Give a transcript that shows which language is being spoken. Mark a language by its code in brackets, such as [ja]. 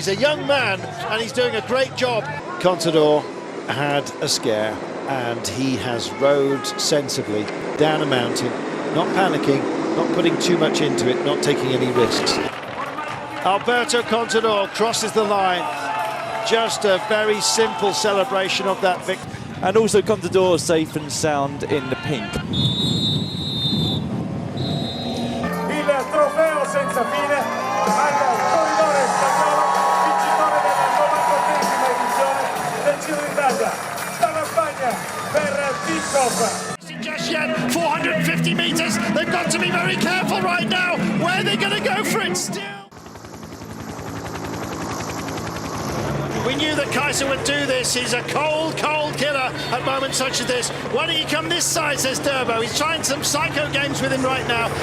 [en] He's a young man, and he's doing a great job. Contador had a scare, and he has rode sensibly down a mountain, not panicking, not putting too much into it, not taking any risks. Alberto Contador crosses the line. Just a very simple celebration of that victory. And also Contador safe and sound in the pink. [it] Il trofeo senza fine al corridore spagnolo, vincitore della 94esima edizione del Giro d'Italia. Dalla Spagna per Tinkoff. [en] Just yet, 450 metres. They've got to be very careful right now. Where are they going to go for it still? We knew that Kaiser would do this. He's a cold, cold killer at moments such as this. Why don't you come this side, says Durbo. He's trying some psycho games with him right now.